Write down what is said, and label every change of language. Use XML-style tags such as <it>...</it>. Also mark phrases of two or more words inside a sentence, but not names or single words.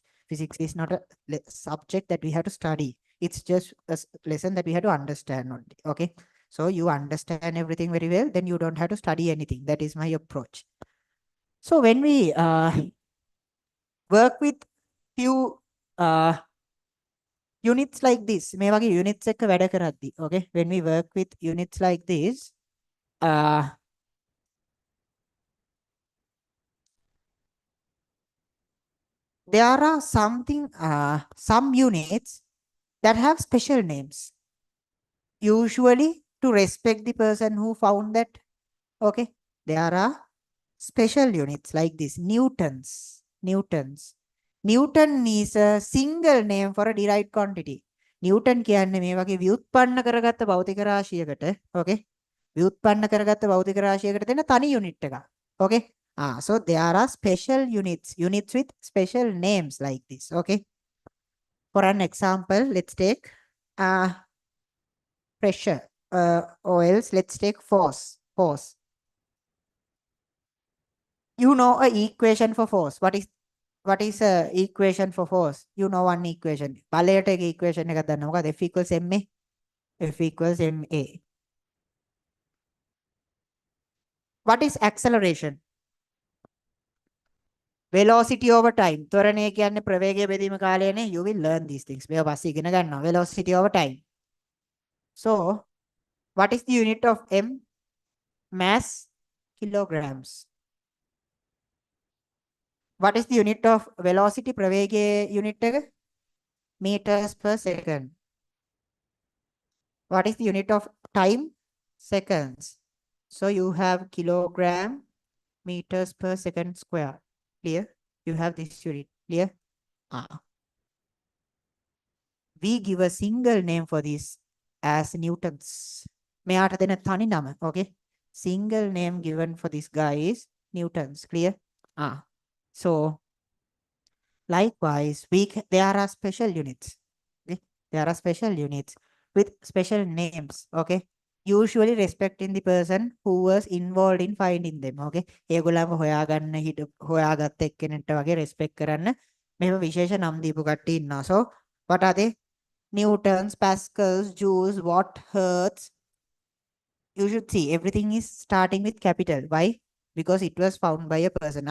<en>Physics is not a subject that we have to study. It's just a lesson that we have to understand, okay? So you understand everything very well, then you don't have to study anything. That is my approach. So when we work with few units like this,</en> <si>මේ වගේ units එක වැඩ කරද්දි, okay?</si> <en>When we work with units like this, there are some units that have special names, usually to respect the person who found that, okay? There are special units like this, Newton is a single name for a derived quantity.</en> <si>Newton කියන්නේ මේ වගේ ව්‍යුත්පන්න කරගත්ත භෞතික රාශියකට, okay? ව්‍යුත්පන්න කරගත්ත භෞතික රාශියකට දෙන තනි unit එකක්.</si> <en>Okay? So there are special units with special names like this, okay? For an example, let's take pressure, or else let's take force. You know a equation for force. What is a equation for force? You know one equation.</en> <si>බලයට එක equation එකක් දන්නවා. මොකද</si> <en>F equals ma. F equals ma. What is acceleration? Velocity over time.</en> <si>ත්වරණය කියන්නේ ප්‍රවේගය බෙදීම කාලයනේ.</si> <en>You will learn these things.</en> <si>මේවා පස්සේ ඉගෙන ගන්නවා.</si> <en>Velocity over time. So, what is the unit of m? Mass, kilograms. What is the unit of velocity?</en> <si>ප්‍රවේගයේ unit එක?</si> <en>Meters per second. What is the unit of time? Seconds. So you have kilogram meters per second square. Clear? You have this unit. Clear? We give a single name for this as newtons.</en> <si>මෙයාට දෙන තනි නම.</si> <en>Okay? Single name given for this guy is newtons. Clear? So likewise, there are special units. Okay? There are special units with special names. Okay? Usually respecting the person who was involved in finding them.</en> <si>Okay? ඒගොල්ලන්ව හොයාගන්න හොයාගත්ත එක්කෙනෙක්ට වගේ respect කරන්න මෙහෙම විශේෂ නම් දීපු කට්ටිය ඉන්නවා.</si> <en>So what are they? Newtons, Pascals, Joules, Watt, Hertz. You should see everything is starting with capital. Why? Because it was found by a person.</en>